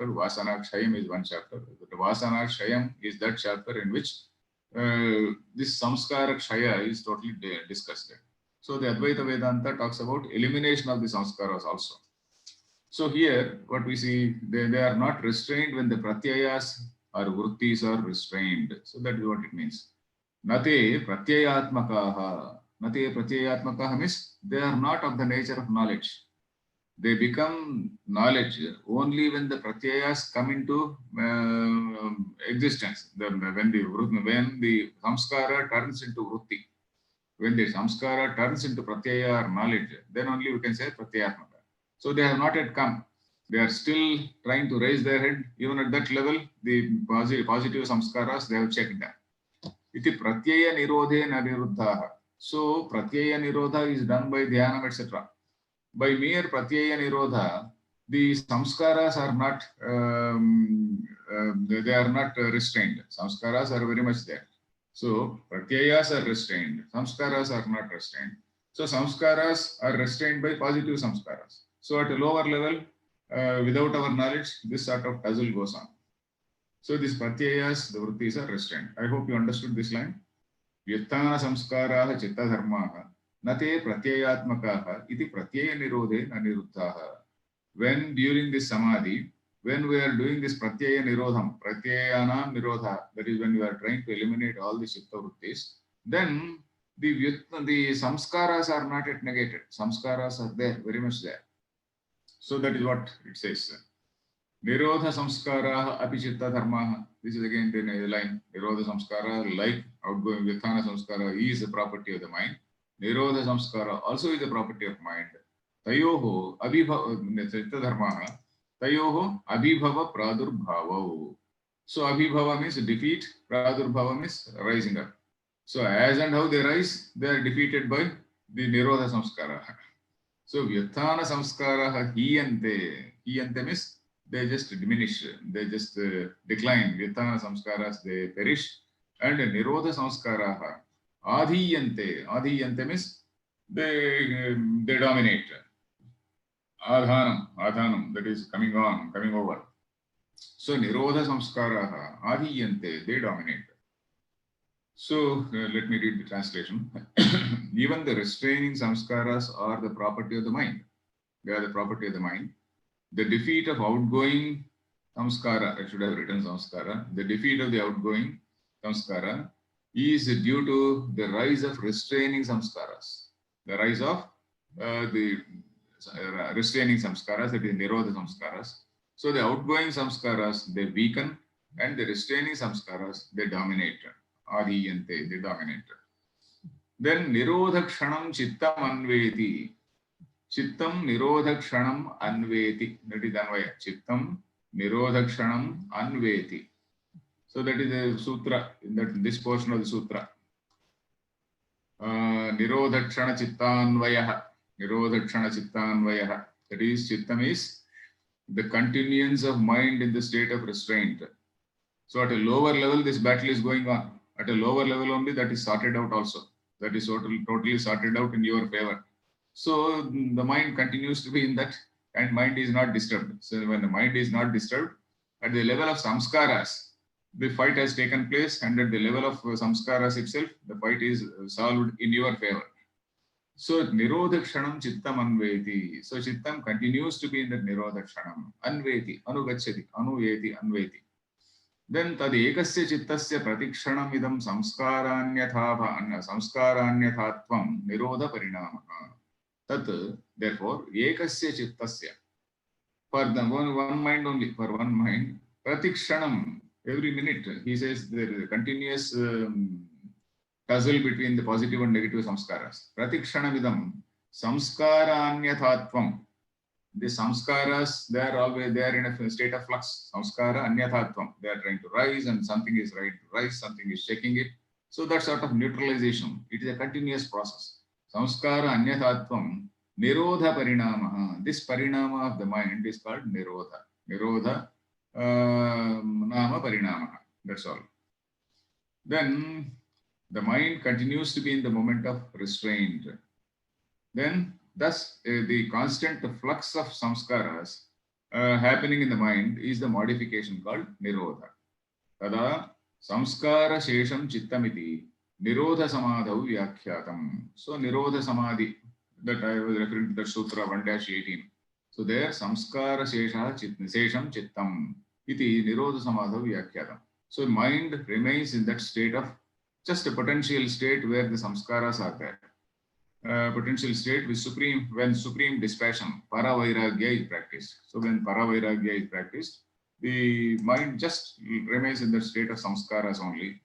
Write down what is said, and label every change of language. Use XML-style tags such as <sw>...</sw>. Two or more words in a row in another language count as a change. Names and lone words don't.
<en>Vasana Kshayam is one chapter. The Vasana Kshayam is that chapter in which this</en> <sa>samskara kshaya</sa> <en>is totally discussed. So the Advaita Vedanta talks about elimination of the samskaras also. So here what we see, they are not restrained when the pratyayas or vrittis are restrained. So that is what it means.</en> <sa>Nate pratyayatmakaha. Nate pratyayatmakaha</sa> <en>means they are not of the nature of knowledge. They become knowledge only when the pratyayas come into existence. When the samskara turns into vritti. When the samskara turns into pratyaya or knowledge, then only we can say pratyayatmaka. So they have not yet come. They are still trying to raise their head. Even at that level, the positive samskaras, they have checked them.</en> <sa>Iti pratyaya nirodhe na niruddhaha.</sa> <en>So</en> <sa>pratyaya nirodha</sa> <en>is done by dhyanam, etc. By mere</en> <sa>pratyaya nirodha,</sa> <en>the samskaras are not they are not restrained. Samskaras are very much there. So pratyayas are restrained. Samskaras are not restrained. So samskaras are restrained by positive samskaras. So at a lower level, without our knowledge, this sort of puzzle goes on. So these pratyayas, the vrittis are restrained. I hope you understood this line.</en> <sa>Vyuttana samskaraha chitta dharmaha nate pratyayatmakaha iti pratyaya nirodhe aniruddhaha.</sa> <en>When during this samadhi, when we are doing this</en> <sa>pratyaya nirodham, pratyayanam nirodha,</sa> <en>that is when we are trying to eliminate all the</en> <sa>chitta vrittis,</sa> <en>then the samskaras are not yet negated. Samskaras are there, very much there. So that is what it says.</en> <sa>Nirodha samskara api chitta dharmaha.</sa> <en>This is again the line.</en> <sa>Nirodha samskara,</sa> <en>like outgoing</en> <sa>Vyuttana samskara,</sa> <en>is a property of the mind.</en> <sa>Nirodha samskara</sa> <en>also is a property of mind.</en> <sa>Tayoho abhibhava chitta dharmaha. Tayoho abhibhava pradurbhava.</sa> <en>So abhibhava means defeat, pradurbhava means rising up. So as and how they rise, they are defeated by the</en> <sa>Nirodha samskara. So Vyuttana samskara hiyante.</sa> <en>Hiyante means they just diminish, they just decline.</en> <sa>Vyuttana samskaras,</sa> <en>they perish.</en> <sa>And Nirodha samskaraha adhiyante.</sa> <en>Adhiyante means they dominate. Adhanam, that is coming over.</en> <sa>So Nirodha samskaraha adhiyante,</sa> <en>they dominate. So let me read the translation. Even the restraining samskaras are the property of the mind. They are the property of the mind. The defeat of outgoing samskara, I should have written samskara, the defeat of the outgoing samskara is due to the rise of restraining samskaras. The rise of the restraining samskaras, that is</en> <sa>nirodha samskaras.</sa> <en>So the outgoing samskaras, they weaken, and the restraining samskaras, they dominate. Adiyante, they dominate.</en> <sa>Then nirodha kshanam chittam anveti. Chittam nirodha kshanam anveti.</sa> <en>That is Anvaya.</en> <sa>Chittam nirodha kshanam anveti. So that is the sutra, in this portion of the sutra. Nirodha kshana chittanvayah. Nirodha kshana chittanvayah.</sa> <en>That is, chittam is the continuance of mind in the state of restraint. So at a lower level, this battle is going on. At a lower level only, that is sorted out also. That is totally sorted out in your favor. So the mind continues to be in that, and mind is not disturbed. So when the mind is not disturbed, at the level of samskaras, the fight has taken place, and at the level of samskaras itself, the fight is solved in your favor.</en> <sa>So nirodha kshanam chittam anveti.</sa> <en>So chittam continues to be in the</en> <sa>nirodha kshanam. Anveti, anugacchati, anuveti, anveti. Then tad ekasya chittasya pratikshanam idam samskaranyathatvam nirodha parinamaha. Tat, therefore, ekasya chittasya,</sa> <en>for the one mind only, for one mind, pratikshanam, every minute, he says there is a continuous tussle between the positive and negative samskaras.</en> <sa>Pratikshanam idam samskaranyathatvam.</sa> <en>The samskaras, they are always there in a state of flux.</en> <sa>Samskara anyathatvam.</sa> <en>They are trying to rise, and something is trying to rise, something is shaking it. So that sort of neutralization, it is a continuous process.</en> <sa>Samskara anyathatvam nirodha parinamaha.</sa> <en>This parinama of the mind is called nirodha.</en> <sa>Nirodha nama parinamaha.</sa> <en>That's all. Then the mind continues to be in the moment of restraint. Then thus, the constant flux of samskaras happening in the mind is the modification called nirodha.</en> <sa>Tada samskara shesham chittamiti nirodha samadhau vyakhyatam. So nirodha samadhi,</sa> <en>that I was referring to the sutra 1-18.</en> <sa>So there samskara shesham chittam iti nirodha samadhau vyakhyatam.</sa> <en>So mind remains in that state of just a potential state where the samskaras are there. Potential state with when supreme dispassion, paravairagya, is practiced. So when paravairagya is practiced, the mind just remains in the state of samskaras only.</en>